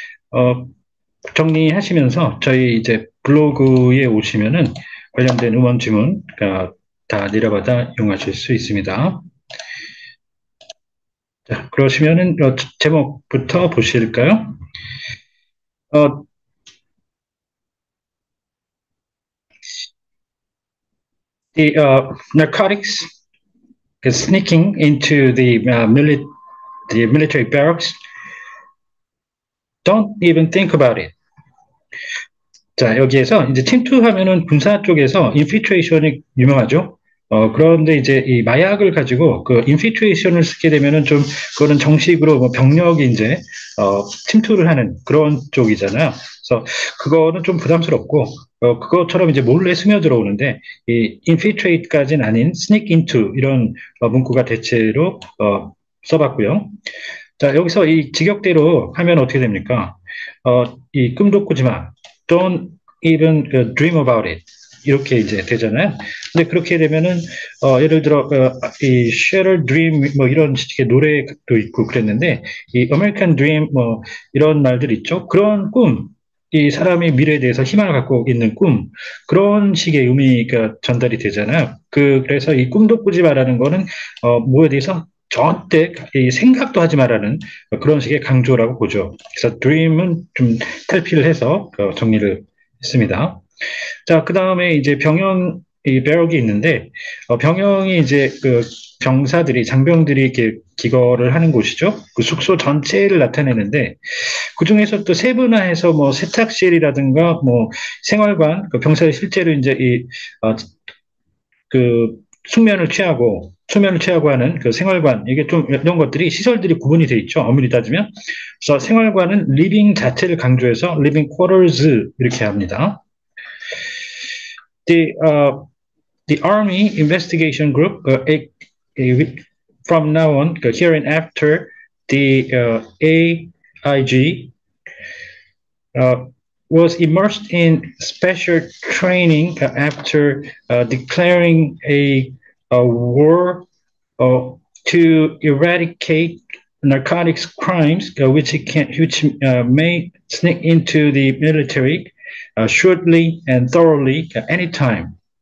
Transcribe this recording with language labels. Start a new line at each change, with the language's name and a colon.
Korean: 어, 정리하시면서 저희 이제 블로그에 오시면은 관련된 음원 지문 다 내려받아 이용하실 수 있습니다. 자, 그러시면은 제목부터 보실까요?
English: 어, the narcotics is sneaking into the military barracks. Don't even think about it.
Korean: 자, 여기에서 이제 침투하면은 군사 쪽에서 인피트레이션이 유명하죠. 그런데 이제 이 마약을 가지고 그 인피트레이션을 쓰게 되면은 좀 그거는 정식으로 뭐 병력이 이제 침투를 하는 그런 쪽이잖아요. 그래서 그거는 좀 부담스럽고 그것처럼 이제 몰래 스며들어오는데 이 infiltrate까지는 아닌 sneak into 이런 문구가 대체로 써봤고요. 자, 여기서 이 직역대로 하면 어떻게 됩니까? 이 꿈도 꾸지 마.
English: Don't even dream about it.
Korean: 이렇게 이제 되잖아요. 근데 그렇게 되면은, 예를 들어, 이 Shattered Dream 뭐 이런 식의 노래도 있고 그랬는데, 이 American Dream 뭐 이런 말들 있죠. 그런 꿈, 이 사람이 미래에 대해서 희망을 갖고 있는 꿈, 그런 식의 의미가 전달이 되잖아요. 그래서 이 꿈도 꾸지 마라는 거는, 뭐에 대해서 절대 이 생각도 하지 말라는 그런 식의 강조라고 보죠. 그래서 dream은 좀 탈피를 해서 정리를 했습니다. 자, 그 다음에 이제 병영, 이 배역이 있는데, 병영이 이제 그 병사들이, 장병들이 이렇게 기거를 하는 곳이죠. 그 숙소 전체를 나타내는데, 그 중에서 또 세분화해서 뭐 세탁실이라든가 뭐 생활관, 그 병사들 실제로 이제 그 숙면을 취하고 수면을 취하고 하는 그 생활관 이게 좀 이런 것들이 시설들이 구분이 돼 있죠. 엄밀히 따지면 그래서 생활관은 리빙 자체를 강조해서 리빙 쿼터즈 이렇게 합니다.
English: The the Army Investigation Group from now on here and after the AIG uh, was immersed in special training after declaring a war uh, to eradicate narcotics crimes, which may sneak into the military shortly and thoroughly anytime.